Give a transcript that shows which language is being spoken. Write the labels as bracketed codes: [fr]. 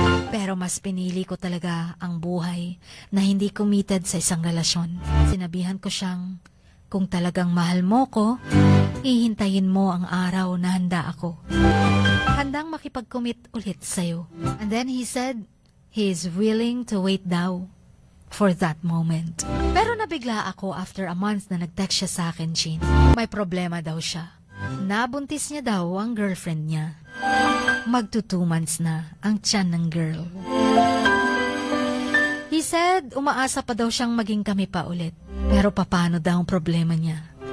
[tl] Pero mas pinili ko talaga ang buhay na hindi committed sa isang relasyon. Sinabihan ko siyang, kung talagang mahal mo ko, hihintayin mo ang araw na handa ako. Handang makipag-commit ulit sa'yo. [en] And then he said, he is willing to wait daw for that moment. [tl] Pero nabigla ako [en] after a month [tl] na nag-text siya sa akin, Chin. May problema daw siya. Nabuntis niya daw ang girlfriend niya. Magto 2 months na ang tiyan ng girl. [en] He said, [tl] umaasa pa daw siyang maging kami pa ulit. Pero paano daw ang problema niya?